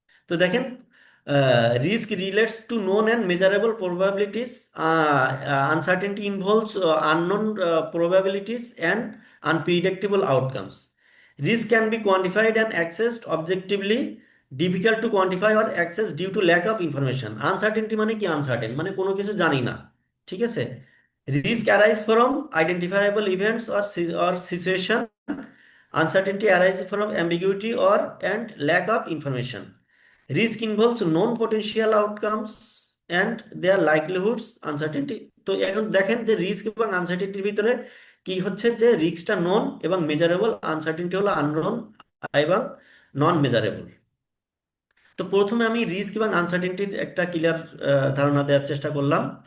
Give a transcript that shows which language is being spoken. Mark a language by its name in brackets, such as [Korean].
[Bangla] তো দেখেন, [English] Risk relates to known and measurable probabilities, uncertainty involves unknown probabilities and unpredictable outcomes. Risk can be quantified and accessed objectively, difficult to quantify or access due to lack of information. [Bangla] Uncertainty মানে কি? Uncertain মানে কোনো কিছু জানি না। ঠিক আছে? [English] Risk arise from identifiable events or situation, uncertainty arises from ambiguity or and lack of information. Risk involves known potential outcomes and their likelihoods. [Bangla] Uncertainty, তো এখন দেখেন যে রিস্ক এবং আনসার্টেনটির ভিতরে কি হচ্ছে, যে রিস্কটা নন এবং মেজারেবল, আনসার্টেনটি হলো আননোন এবং নন মেজারেবল। তো প্রথমে আমি রিস্ক এবং আনসার্টেনটির একটা ক্লিয়ার ধারণা দেওয়ার চেষ্টা করলাম।